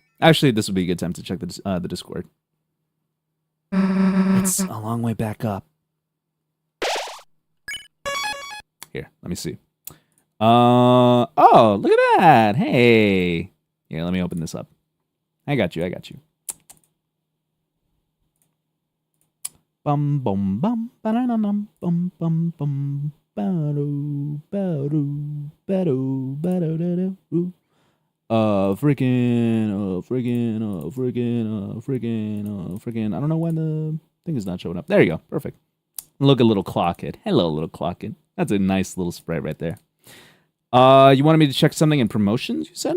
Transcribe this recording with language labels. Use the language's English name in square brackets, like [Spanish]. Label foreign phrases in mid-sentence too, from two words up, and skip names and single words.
[English] Actually, this would be a good time to check the Discord. It's a long way back up. Here, let me see. Oh, look at that. Hey. Here, let me open this up. I got you. Bum bum bum ba-da-dum bum bum bum ba-do ba-do ba-do ba-do-da-do. Freaking. I don't know why the thing is not showing up. There you go. Perfect. Look, a little clockhead. Hello, little clockhead. That's a nice little sprite right there. You wanted me to check something in promotions, you said?